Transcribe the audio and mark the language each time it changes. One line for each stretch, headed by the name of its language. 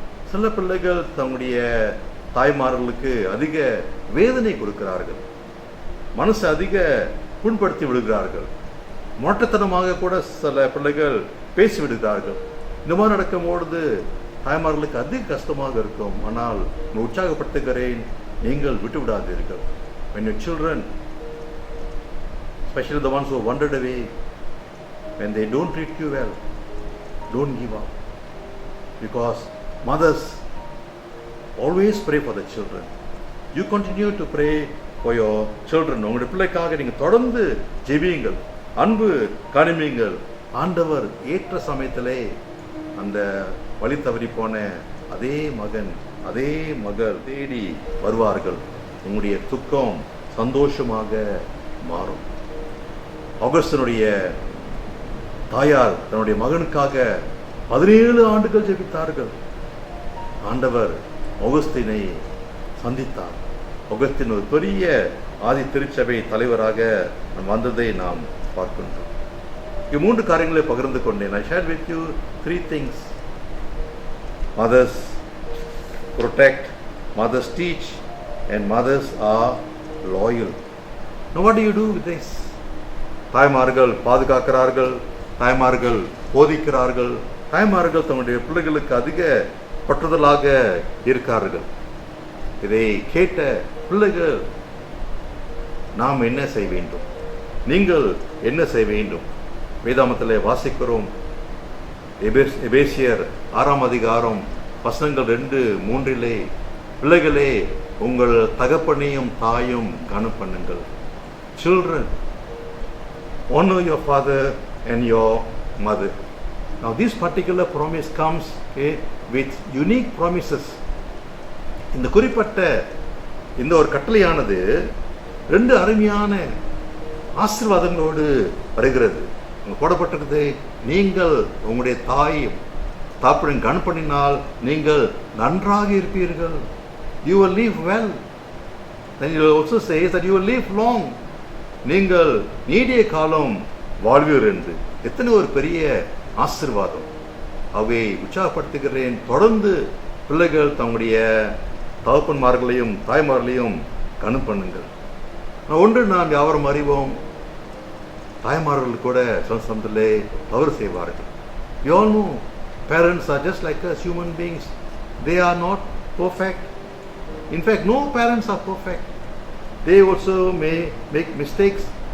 Tamil: சில பிள்ளைகள் தங்களுடைய தாய்மார்களுக்கு அதிக வேதனை கொடுக்கிறார்கள், மனசை அதிக புண்படுத்தி விடுகிறார்கள். மொட்டத்தனமாக கூட சில பிள்ளைகள் பேசிவிடுகிறார்கள். இந்த மாதிரி நடக்கும்பொழுது தாய்மார்களுக்கு அதிக கஷ்டமாக இருக்கும். ஆனால் நான் உற்சாகப்படுத்துகிறேன், நீங்கள் விட்டு விடாதீர்கள்.
English: When your children, especially the ones who wandered away, when they don't treat you well, don't give up, because mothers always pray for the children. You continue to pray for your children.
Tamil: உங்களுடைய பிள்ளைக்காக நீங்கள் தொடர்ந்து ஜெபியுங்கள், அன்பு காணுங்கள். ஆண்டவர் ஏற்ற சமயத்திலே அந்த வழி தவறி போன அதே மகன், அதே மகள் தேடி வருவார்கள். உங்களுடைய துக்கம் சந்தோஷமாக மாறும். ஆகஸ்டினுடைய தாயார் தன்னுடைய மகனுக்காக 17 ஆண்டுகள் ஜெபித்தார்கள். ஆண்டவர் ஆகஸ்டினை சந்தித்தார். ஆகஸ்டின் ஒரு பெரிய ஆதி திருச்சபை தலைவராக வந்ததை நாம் பார்க்கின்றோம். 3 காரியங்களை பகிர்ந்து கொண்டேன்.
English: I shared with you 3 things. Mothers protect, mothers teach, and mothers are loyal. Now what do you do with this?
Tamil: தாய்மார்கள் பாதுகாக்கிறார்கள், தாய்மார்கள் போதிக்கிறார்கள், தாய்மார்கள் தன்னுடைய பிள்ளைகளுக்கு அதிக பற்றுதலாக இருக்கார்கள். இதை கேட்ட பிள்ளைகள் நாம் என்ன செய்ய வேண்டும், நீங்கள் என்ன செய்ய வேண்டும்? வேதாமத்திலே வாசிக்கிறோம். எபேசியர் 6ஆம் அதிகாரம் வசனங்கள் 2-3 பிள்ளைகளே உங்கள் தகப்பனையும் தாயும் கனம் பண்ணுங்கள்.
English: Children, honor your father and your mother. Now this particular promise comes with unique promises.
Tamil: இந்த குறிப்பிட்ட இந்த ஒரு கட்டளையானது 2 அருமையான ஆசீர்வாதங்களோடு வருகிறது. போடப்பட்டிருக்கிறது, நீங்கள் உங்களுடைய தாய் தாப்படன் கனம் பண்ணினால் நீங்கள் நன்றாக இருப்பீர்கள்.
English: You will live well. Then you also say that you will live long.
Tamil: நீங்கள் நீடிய காலம் வாழ்வீர் என்று. எத்தனை ஒரு பெரிய ஆசீர்வாதம். அவை உற்சாகப்படுத்துகிறேன். தொடர்ந்து பிள்ளைகள் தங்களுடைய தகப்பன்மார்களையும் தாய்மார்களையும் கனம் பண்ணுங்கள். ஒன்று நாம் யாவரும் அறிவோம், தாய்மார்கள் கூட சமயத்திலே தவறு செய்வார்கள்.
English: We all know parents are just like us, human beings. They are not perfect. In fact, no parents are perfect. They also may make mistakes.